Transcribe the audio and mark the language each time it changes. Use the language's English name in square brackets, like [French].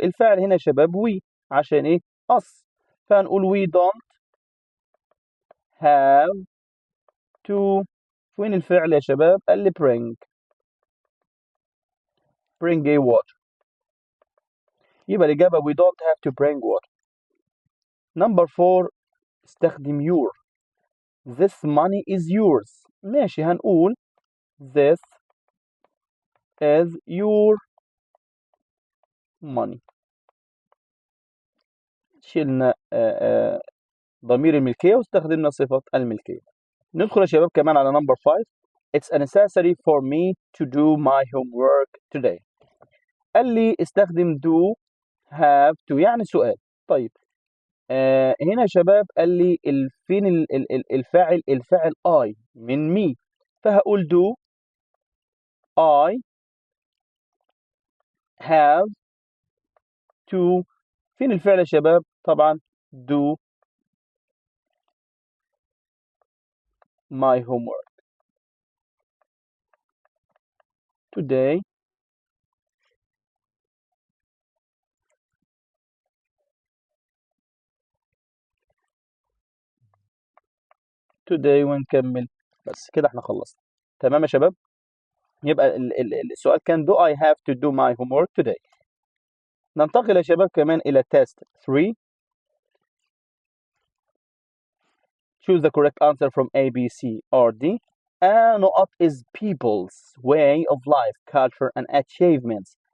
[Arabic] الفعل هنا يا شباب we عشان ايه us، فهنقول [English] we don't have to. [Arabic] فين الفعل يا شباب؟ قال لي [English] bring a water، [Arabic] يبقى الإجابة [English] we don't have to bring water. Number 4 [Arabic] استخدم [English] your. This money is yours. [Arabic] ماشي هنقول [English] this is your money. [Arabic] شلنا ضمير الملكية واستخدمنا صفة الملكية. ندخل يا شباب كمان على [English] number 5. It's necessary for me to do my homework today. [Arabic] قال لي استخدم [English] do have to [Arabic] يعني سؤال. طيب هنا يا شباب قال لي فين الفاعل I من me، فهقول [English] do I have to. [Arabic] فين الفعل يا شباب؟ طبعا [English] do my homework today. [Arabic] ونكمل. بس كده احنا خلصنا. تمام يا شباب؟ يبقى السؤال كان [English] do I have to do my homework today. [Arabic] ننتقل يا شباب كمان إلى [English] test 3. Choose the correct answer from A, B, C, or D. نقط is people's way of life, culture and achievements.